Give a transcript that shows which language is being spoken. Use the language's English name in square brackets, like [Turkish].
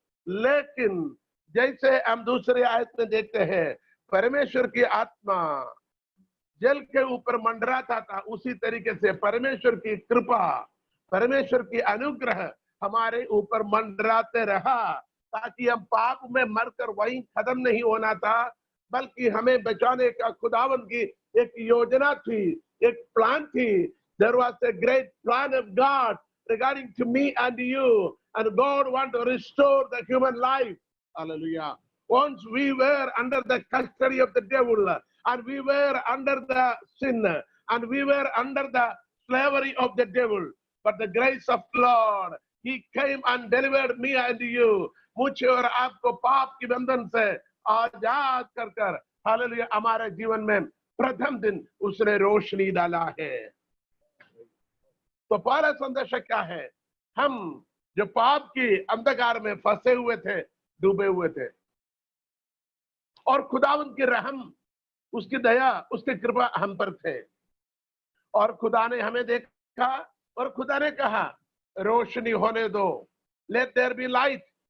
[Hindi] लेकिन जैसे हम दूसरे आयत में देखते हैं, परमेश्वर की आत्मा जल के ऊपर मंडराता था, उसी तरीके से परमेश्वर की कृपा, परमेश्वर की अनुग्रह हमारे ऊपर मंडराते रहा, ताकि हम पाप में मरकर वहीं खत्म नहीं होना था, बल्कि हमें बचाने का खुदावन की एक योजना थी, एक प्लान थी। [English] There was a great plan of God regarding to me and you, and God want to restore the human life. Hallelujah. Once we were under the custody of the devil, and we were under the sin, and we were under the slavery of the devil, but the grace of Lord, He came and delivered me and you. [Hindi] मुझे और आपको पाप की बंधन से आजाद कर कर, hallelujah, हमारे जीवन में प्रथम दिन उसने रोशनी डाला है। तो पहला संदेश क्या है? हम जो पाप की अंधकार में फंसे हुए थे, डूबे हुए थे, और खुदावंद की रहम, उसकी दया, उसकी कृपा हम पर थे, और खुदा ने हमें देखा और खुदा ने कहा रोशनी होने दो, [English] Let there be light.